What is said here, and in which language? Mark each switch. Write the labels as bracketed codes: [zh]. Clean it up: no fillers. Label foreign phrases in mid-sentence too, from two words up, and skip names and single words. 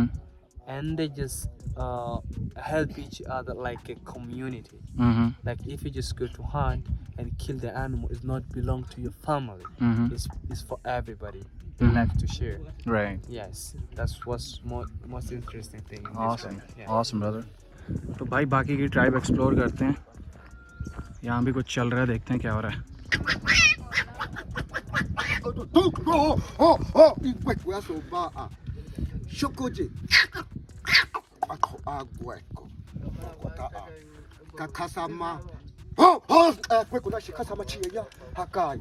[en] and they just help each other like a community. Mm-hmm. Like if you just go to hunt and kill the animal, it's not belong to your family. Mhm. It's for everybody. They Mhm. like to share. Right. Yes, that's what's most interesting thing. In Awesome. this one. Yeah. Awesome, brother. [hi] तो भाई बाकी की [en] tribe explore [hi] करते हैं। यहाँ भी कुछ चल रहा है, देखते हैं क्या हो रहा है। Kakasama. Kwekuna shikasama chiya. Hakai.